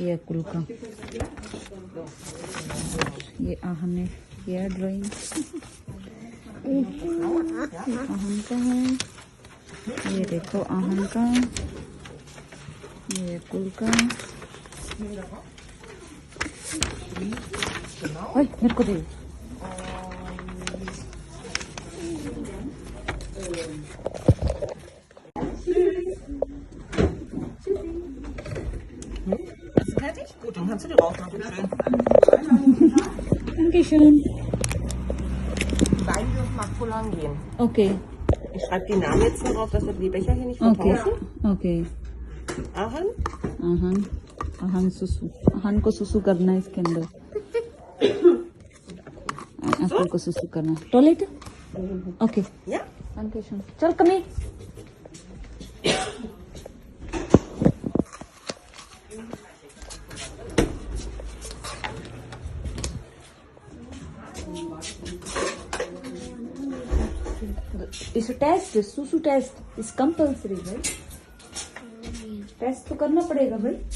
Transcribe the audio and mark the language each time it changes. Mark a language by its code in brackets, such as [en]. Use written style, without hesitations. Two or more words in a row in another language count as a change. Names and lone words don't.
[hi] ये अकुल का, ये आहन ने किया ड्राइंग, आहन का है। ये देखो आहन का, ये अकुल का। ओए मेरे को दे। [de] Gut, dann kannst du dir rausmachen. Schön. Dankeschön. Die beiden dürfen mal pullern gehen. Okay, Ich schreibe die Namen jetzt darauf, dass wir die Becher hier nicht okay, vertauschen. okay. Ahn, [hi] आहन, आहन सुसु, आहन को सुसु करना है इसके अंदर, अकुल को सुसु करना। [en] toilet? okay, [de] ja? Dankeschön. [hi] चल कमी। [en] this test, [hi] सुसु [en] test is compulsory [hi] भाई, टेस्ट तो करना पड़ेगा भाई।